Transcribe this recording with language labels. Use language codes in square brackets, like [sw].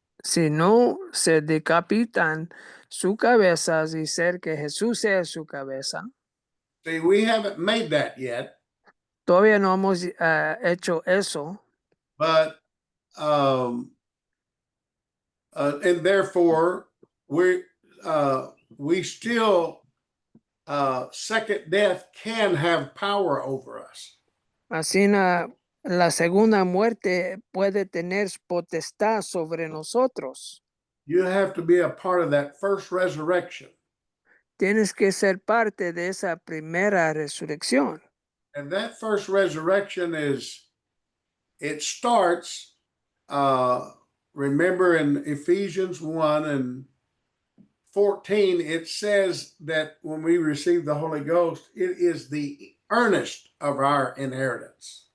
[es] Si no se decapitan su cabeza y ser que Jesús sea su cabeza. [en] See, we haven't made that yet. [es] Todavía no hemos hecho eso. [en] But and therefore we still second death can have power over us. [es] Así la segunda muerte puede tener potestad sobre nosotros. [en] You have to be a part of that first resurrection. [es] Tienes que ser parte de esa primera resurrección. [en] And that first resurrection it starts, remember in Ephesians 1:14, it says that when we receive the Holy Ghost, it is the earnest of our inheritance.